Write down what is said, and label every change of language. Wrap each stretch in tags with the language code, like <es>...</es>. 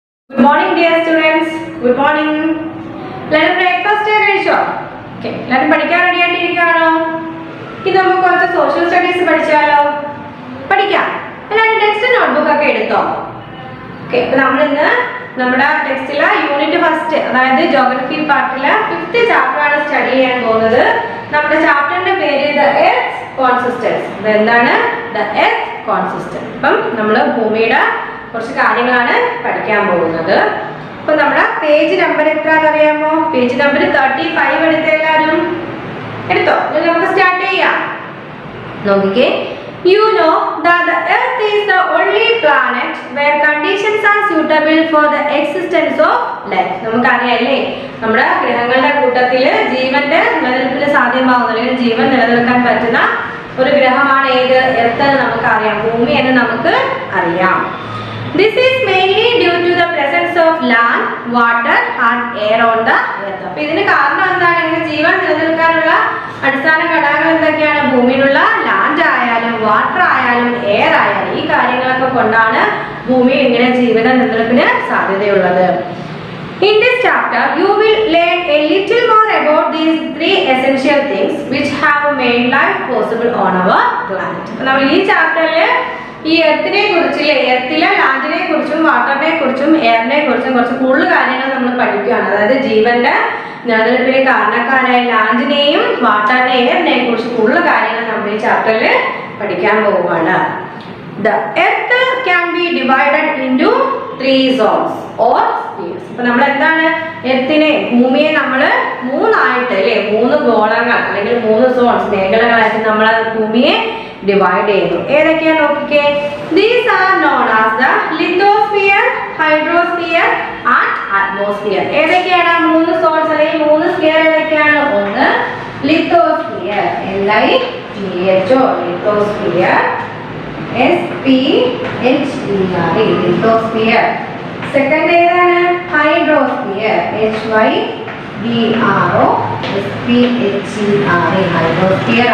<en>Good morning, dear students. Good morning. Let us breakfast</en> <ml>കഴിച്ചോ?</ml> <en>Okay.</en> <ml>എല്ലാവരും പഠിക്കാൻ ready ആയിട്ടിരിക്കുകയാണോ? ഇനി നമുക്ക് കുറച്ച് സോഷ്യൽ സ്റ്റഡീസ് പഠിച്ചാലോ? പഠിക്കാം. എല്ലാവരും ടെക്സ്റ്റ് നോട്ട്ബുക്ക് ഒക്കെ എടുത്തോ? ഓക്കെ. അപ്പോൾ നമ്മൾ ഇന്ന് നമ്മുടെ ടെക്സ്റ്റിലെ യൂണിറ്റ് ഫസ്റ്റ് അതായത് ജോഗ്രഫി പാർട്ടിലെ 5th ചാപ്റ്റർ ആണ് സ്റ്റഡി ചെയ്യാൻ പോകുന്നത്. നമ്മുടെ ചാപ്റ്ററിന്റെ പേര് ദ എർത്ത് കോൺസിസ്റ്റൻസ്. എന്താണ് ദ എർത്ത് കോൺസിസ്റ്റൻസ്? അപ്പം നമ്മൾ ഭൂമിയുടെ കുറച്ച് കാര്യങ്ങളാണ് പഠിക്കാൻ പോകുന്നത്. അപ്പോൾ നമ്മുടെ പേജ് നമ്പർ എത്രയാണെന്ന് അറിയാമോ? പേജ് നമ്പർ 35 എടുത്ത എല്ലാവരും എടുത്തോ? നമുക്ക് സ്റ്റാർട്ട് ചെയ്യാം. നോക്കിക്കേ.</ml> <en>You know that the earth is the only planet where conditions are suitable for the existence of life.</en> <ml>നമുക്കറിയാമല്ലേ, നമ്മുടെ ഗ്രഹങ്ങളുടെ കൂട്ടത്തിൽ ജീവന്റെ നിലനിൽപ്പിന് സാധ്യമാവുന്ന അല്ലെങ്കിൽ ജീവൻ നിലനിൽക്കാൻ പറ്റുന്ന ഒരു ഗ്രഹമാണ് ഏത്? എർത്ത് എന്ന് നമുക്കറിയാം, ഭൂമി എന്ന് നമുക്ക് അറിയാം.</ml> <en>This is mainly due to the presence of land, water and air on the earth.</en> <ml>അപ്പോൾ ഇതിന് കാരണം എന്താണ്? ഇങ്ങനെ ജീവൻ നിലനിൽക്കാനുള്ള അടിസ്ഥാന ഘടകങ്ങൾ എന്തൊക്കെയാണ്? ഭൂമിയിലുള്ള ലാൻഡ് ആയാലും വാട്ടർ ആയാലും എയർ ആയാലും ഈ കാര്യങ്ങളൊക്കെ കൊണ്ടാണ് ഭൂമിയിൽ ഇങ്ങനെ ജീവന നിലനിൽപ്പിന് സാധ്യതയുള്ളത്.</ml> <en>In this chapter, you will learn a little more about these 3 essential things which have made life possible on our planet.</en> <ml>അപ്പോൾ നമ്മൾ ഈ ചാപ്റ്ററിൽ ഈ എർത്തിനെ കുറിച്ചില്ലേ, എർത്തിലെ ലാൻഡിനെ കുറിച്ചും വാട്ടറിനെ കുറിച്ചും എയറിനെ കുറിച്ചും കുറച്ച് കൂടുതൽ കാര്യങ്ങൾ നമ്മൾ പഠിക്കുകയാണ്. അതായത് ജീവന്റെ നിലനിൽപ്പിന് കാരണക്കാരായ ലാൻഡിനെയും വാട്ടറിനെയും എയറിനെയും കുറിച്ച് കൂടുതൽ കാര്യങ്ങൾ നമ്മൾ ഈ ചാപ്റ്ററിൽ പഠിക്കാൻ പോവുകയാണ്.</ml> <en>The earth can be divided into 3 zones or spheres.</en> <ml>അപ്പോൾ നമ്മൾ എന്താണ് എർത്തിനെ ഭൂമിയെ നമ്മൾ മൂന്നായിട്ട് അല്ലേ, 3 ഗോളങ്ങൾ അല്ലെങ്കിൽ 3 സോൺസ് മേഖലകളായിട്ട് നമ്മൾ ഭൂമിയെ ഡിവൈഡ് ചെയ്യുന്നു. ഏതൊക്കെയാണ് നോക്കിക്കേ.</ml> <en>These are known as the lithosphere, hydrosphere and atmosphere.</en> <ml>ഏതൊക്കെയാണ് 3 സോൺസ് അല്ലെങ്കിൽ 3 സ്ഫിയർ ഏതൊക്കെയാണ്? ഒന്ന് lithosphere, LITHO lithosphere, SPHER lithosphere. Second ഏതാണ്? Hydrosphere, HYDRO SPHER hydrosphere.</ml>